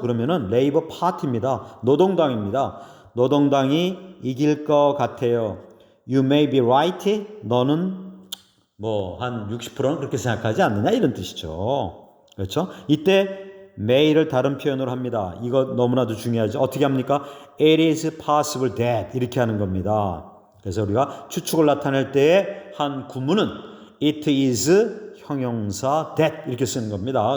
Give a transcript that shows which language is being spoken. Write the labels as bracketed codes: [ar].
[ko] 그러면은 Labor Party입니다. 노동당입니다. 노동당이 이길 것 같아요. [en] You may be right. [ko] 너는 뭐 한 60%는 그렇게 생각하지 않느냐 이런 뜻이죠. 그렇죠? 이때 may를 다른 표현으로 합니다. 이거 너무나도 중요하죠. 어떻게 합니까? [en] It is possible that [ko] 이렇게 하는 겁니다. 그래서 우리가 추측을 나타낼 때의 한 구문은 it is 형용사 that 이렇게 쓰는 겁니다.